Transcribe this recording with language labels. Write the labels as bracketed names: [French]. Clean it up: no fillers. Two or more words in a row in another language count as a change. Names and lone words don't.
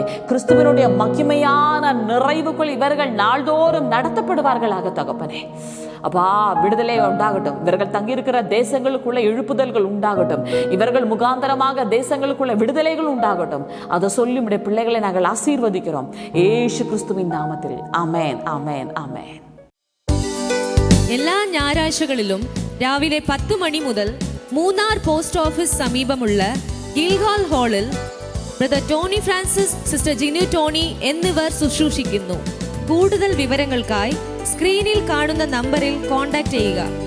[Tamil] கிறிஸ்துவனுடைய மகிமையான நிறைவுக்குள் இவர்கள் நாள்தோறும் நடத்தப்படுவார்களாக தகப்பனே. அப்பா, விடுதலை உண்டாகட்டும். இவர்கள் தங்கியிருக்கிற தேசங்களுக்குள்ள எழுப்புதல்கள் உண்டாகட்டும். இவர்கள் முகாந்தரமாக தேசங்களுக்குள்ள விடுதலைகள் உண்டாகட்டும். அதை சொல்லி உடைய பிள்ளைகளை நாங்கள் ஆசீர்வதிக்கிறோம் இயேசு கிறிஸ்துவின் நாமத்தில். ஆமென், ஆமென், ஆமென். [Malayalam] എല്ലാ ഞായറാഴ്ചകളിലും രാവിലെ 10 മണി മുതൽ മൂന്നാർ [English] post office [Malayalam] സമീപമുള്ള ഗിൽഗാൽ ഹാളിൽ ബ്രദർ ടോണി ഫ്രാൻസിസ്, സിസ്റ്റർ ജിനു ടോണി എന്നിവർ ശുശ്രൂഷിക്കുന്നു. കൂടുതൽ വിവരങ്ങൾക്കായി സ്ക്രീനിൽ കാണുന്ന നമ്പറിൽ കോൺടാക്ട് ചെയ്യുക.